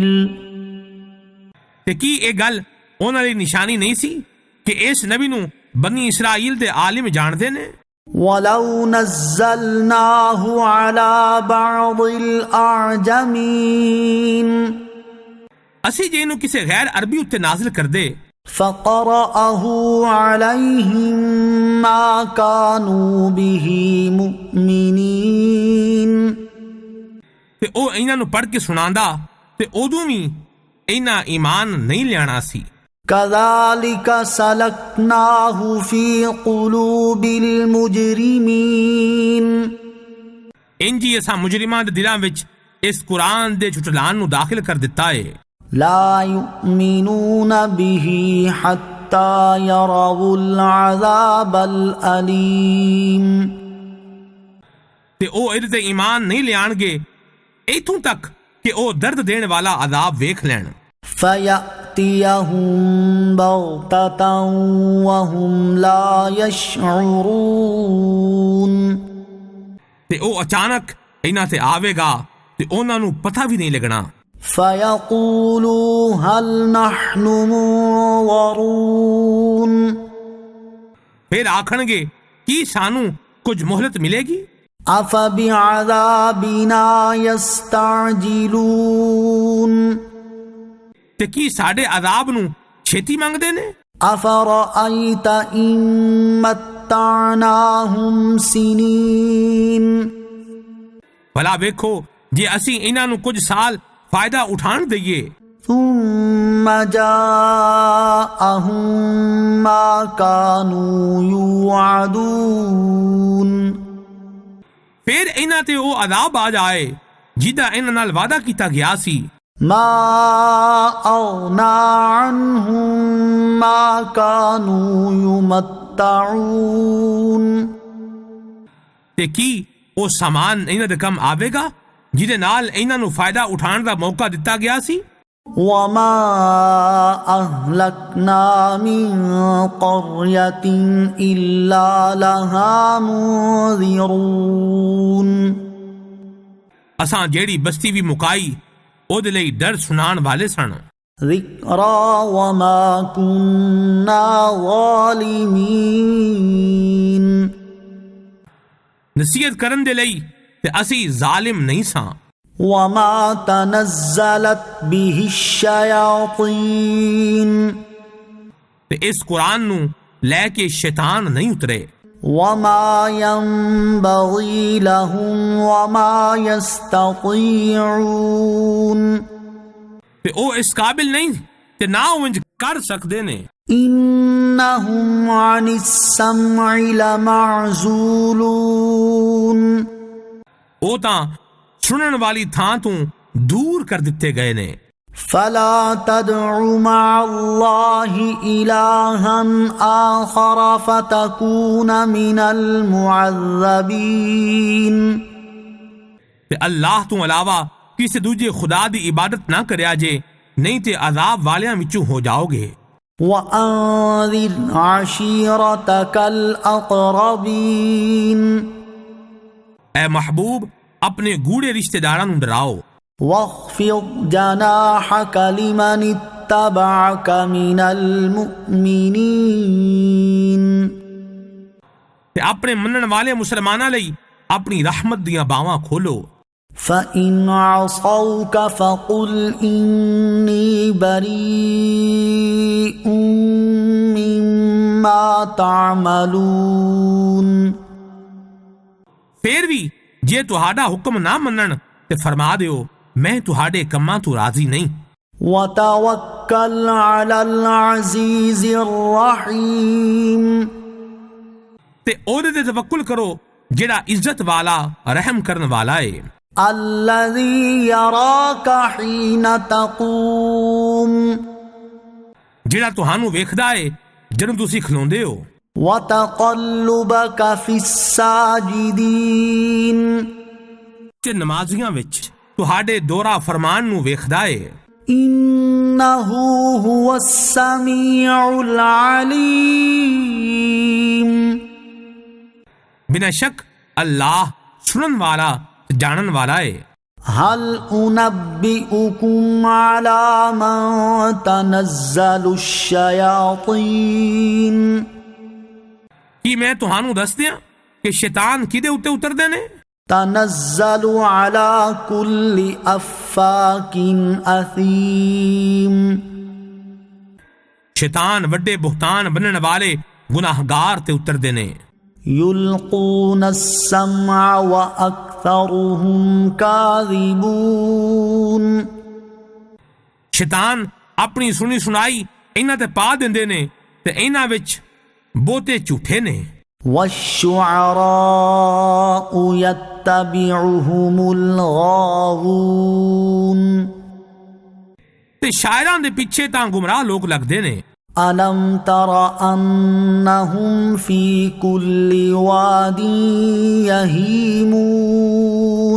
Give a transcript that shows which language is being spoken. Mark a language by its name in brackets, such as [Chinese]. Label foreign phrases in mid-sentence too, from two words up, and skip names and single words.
[Punjabi] تے کی اے گل انہاں دی نشانی نہیں سی کہ اس نبی نوں بنی اسرائیل دے عالم جاندے نے. [Arabic] وَلَوْ نَزَّلْنَاهُ عَلَى بَعْضِ الْأَعْجَمِينَ. [Punjabi] اسی جے نوں کسے غیر عربی اُتے نازل کر دے [Arabic] فَقَرَأَهُ عَلَيْهِمْ مَا كَانُوا بِهِ مُؤْمِنِينَ. [Punjabi] ਤੇ ਉਹ ਇਹਨਾਂ ਨੂੰ ਪੜ੍ਹ ਕੇ ਸੁਣਾਉਂਦਾ ਤੇ ਉਦੋਂ ਵੀ ਇਹਨਾਂ ਈਮਾਨ ਨਹੀਂ ਲਿਆਣਾ ਸੀ। [Arabic] كذلك سلكناه في قلوب المجرمين [Punjabi] ਇੰਜ ਹੀ ਅਸਾਂ ਮੁਜਰਿਮਾਂ ਦੇ ਦਿਲਾਂ ਵਿੱਚ ਇਸ ਕੁਰਾਨ ਦੇ ਝੁਟਲਾਣ ਨੂੰ ਦਾਖਲ ਕਰ ਦਿੱਤਾ ਹੈ। [Arabic] لا يؤمنون به حتى يروا العذاب الأليم [Punjabi] ਤੇ ਉਹ ਇਹਦੇ ਤੇ ਈਮਾਨ ਨਹੀਂ ਲਿਆਣਗੇ ਇੱਥੋਂ ਤੱਕ ਕਿ ਉਹ ਦਰਦ ਦੇਣ ਵਾਲਾ ਅਜ਼ਾਬ ਵੇਖ ਲੈਣ। [Arabic] فيأتيهم بغتة وهم لا يشعرون [Punjabi] ਤੇ ਉਹ ਅਚਾਨਕ ਇਹਨਾਂ ਤੇ ਆਵੇਗਾ ਤੇ ਉਹਨਾਂ ਨੂੰ ਪਤਾ ਵੀ ਨਹੀਂ ਲੱਗਣਾ। [Arabic] فيقولوا هل نحن منظرون [Punjabi] ਫਿਰ ਆਖਣਗੇ ਕੀ ਸਾਨੂੰ ਕੁਝ ਮੁਹਲਤ ਮਿਲੇਗੀ। [Arabic] أفبعذابنا يستعجلون [Punjabi] ਤੇ ਕੀ ਸਾਡੇ ਅਜ਼ਾਬ ਨੂੰ ਛੇਤੀ ਮੰਗਦੇ ਨੇ। [Arabic] أفرأيت إن متعناهم سنين [Punjabi] ਭਲਾ ਵੇਖੋ ਜੇ ਅਸੀਂ ਇਹਨਾਂ ਨੂੰ ਕੁਝ ਸਾਲ ਫਾਇਦਾ ਉਠਾਣ ਦਈਏ [Arabic] ثم جاءهم ما كانوا يوعدون [Punjabi] ਫਿਰ ਇਹਨਾਂ ਤੇ ਉਹ ਅਜ਼ਾਬ ਆ ਜਾਏ ਜਿਹਦਾ ਇਹਨਾਂ ਨਾਲ ਵਾਅਦਾ ਕੀਤਾ ਗਿਆ ਸੀ। [Arabic] ما أغنى عنهم ما كانوا يمتعون [Punjabi] ਤੇ ਕੀ ਉਹ ਸਾਮਾਨ ਇਹਨਾਂ ਦੇ ਕੰਮ ਆਵੇਗਾ ਜਿਹਦੇ ਨਾਲ ਇਹਨਾਂ ਨੂੰ ਫਾਇਦਾ ਉਠਾਉਣ ਦਾ ਮੌਕਾ ਦਿੱਤਾ ਗਿਆ ਸੀ। [Arabic] وما أهلكنا من قرية إلا لها منذرون [Punjabi] ਅਸਾਂ ਜਿਹੜੀ ਬਸਤੀ ਵੀ ਮੁਕਾਈ ਉਹਦੇ ਲਈ ਡਰ ਸੁਣਾਉਣ ਵਾਲੇ ਸਨ। [Arabic] ذكرى وما كنا ظالمين [Punjabi] ਨਸੀਹਤ ਕਰਨ ਦੇ ਲਈ ਤੇ ਅਸੀਂ ਜ਼ਾਲਿਮ ਨਹੀਂ ਸਾਂ। [Arabic] وما تنزلت به الشياطين [Punjabi] ਤੇ ਇਸ ਕੁਰਾਨ ਨੂੰ ਲੈ ਕੇ ਸ਼ੈਤਾਨ ਨਹੀਂ ਉਤਰੇ। [Arabic] وما ينبغي لهم وما يستطيعون [Punjabi] ਤੇ ਉਹ ਇਸ ਕਾਬਿਲ ਨਹੀਂ ਤੇ ਨਾ ਉਹ ਇੰਜ ਕਰ ਸਕਦੇ ਨੇ। [Arabic] إنهم عن السمع لمعزولون [Punjabi] ਉਹ ਤਾਂ ਸੁਣਨ ਵਾਲੀ ਥਾਂ ਤੋਂ ਦੂਰ ਕਰ ਦਿੱਤੇ ਗਏ ਨੇ। [Arabic] فلا تدع مع الله إلها آخر فتكون من المعذبين [Punjabi] ਤੇ ਅੱਲਾਹ ਤੋਂ ਇਲਾਵਾ ਕਿਸੇ ਦੂਜੇ ਖੁਦਾ ਦੀ ਇਬਾਦਤ ਨਾ ਕਰਿਆ ਜੇ ਨਹੀਂ ਤੇ ਅਜ਼ਾਬ ਵਾਲਿਆਂ ਵਿੱਚੋਂ ਹੋ ਜਾਓਗੇ۔ [Arabic] وأنذر عشيرتك الأقربين [Punjabi] اے محبوب اپنے گوڑے رشتہ داراں نوں ڈراؤ۔ [Arabic] واخفض جناحك لمن اتبعك من المؤمنين [Punjabi] تے اپنے منن والے مسلماناں لئی اپنی رحمت دیاں باواں کھولو۔ [Arabic] فإن عصوك فقل إني بريء مما تعملون [Punjabi] پھر بھی جے تہاڈا حکم نہ منن تے فرما دیو میں تہاڈے کماں تو راضی نہیں۔ [Arabic] وتوكل على العزيز الرحيم [Punjabi] تے اودے تے توکل کرو جڑا عزت والا رحم کرن والا ہے۔ [Arabic] الذي يراك حين تقوم [Punjabi] جڑا تہانوں ویکھدا ہے جدوں تسی کھلوندے ہو۔ [Arabic] وتقلبك في الساجدين [Punjabi] تے نمازیاں وچ تہاڈے دورہ فرمان نوں ویکھدا ہے۔ [Arabic] إنه هو السميع العليم [Punjabi] بنا شک اللہ سنن والا جانن والا ہے۔ [Arabic] هل أنبئكم على من تنزل الشياطين [Punjabi] کی میں تہانوں دس دیاں کہ شیطان کدے اتے اتردے نے؟ [Arabic] تنزل على كل أفاك أثيم [Punjabi] شیطان وڈے بہتان بنن والے گناہگار تے اتردے نے۔ [Arabic] يلقون السمع وأكثرهم وأكثرهم كاذبون [Punjabi] ਸ਼ੈਤਾਨ ਆਪਣੀ ਸੁਣੀ ਸੁਣਾਈ ਇਹਨਾਂ ਤੇ ਪਾ ਦਿੰਦੇ ਨੇ ਤੇ ਇਹਨਾਂ ਵਿੱਚ ਬਹੁਤੇ ਝੂਠੇ ਨੇ [Arabic] والشعراء يتبعهم الغاوون [Punjabi] ਤੇ ਸ਼ਾਇਰਾਂ ਦੇ ਪਿੱਛੇ ਤਾਂ ਗੁੰਮਰਾਹ ਲੋਕ ਲੱਗਦੇ ਨੇ [Arabic] ألم تر أنهم في كل واد يهيمون